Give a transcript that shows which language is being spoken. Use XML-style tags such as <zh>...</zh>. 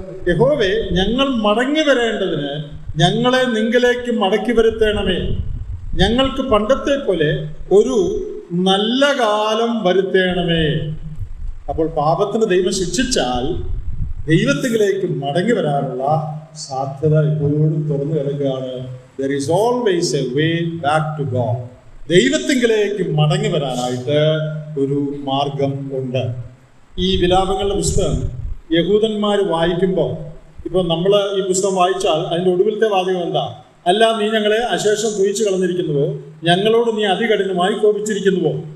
<ml>യഹോവേ, ഞങ്ങൾ മടങ്ങി വരേണ്ടതിന് ഞങ്ങളെ നിങ്കലേക്ക് മടക്കി വരുത്തണമേ. ഞങ്ങൾക്ക് പണ്ടത്തെ പോലെ ഒരു നല്ല കാലം വരുത്തേണമേ. അപ്പോൾ പാപത്തിന് ദൈവം ശിക്ഷിച്ചാൽ ദൈവത്തിലേക്ക് മടങ്ങി വരാനുള്ള സാധ്യത എപ്പോഴും തുറന്നു കിടക്കുകയാണ്.</ml> <en>There is always a way back to God.</en> <ml>ദൈവത്തിങ്കിലേക്ക് മടങ്ങി വരാനായിട്ട് ഒരു മാർഗം ഉണ്ട്. ഈ വിലാപങ്ങളുടെ പുസ്തകം യഹൂദന്മാർ വായിക്കുമ്പോൾ, ഇപ്പോൾ നമ്മൾ ഈ പുസ്തകം വായിച്ചാൽ അതിൻ്റെ ഒടുവിലത്തെ വാചകം എന്താ? അല്ല നീ ഞങ്ങളെ അശേഷം തുയിച്ചു കളഞ്ഞിരിക്കുന്നുവോ, ഞങ്ങളോട് നീ അതികഠിനമായി കോപിച്ചിരിക്കുന്നുവോ.</ml>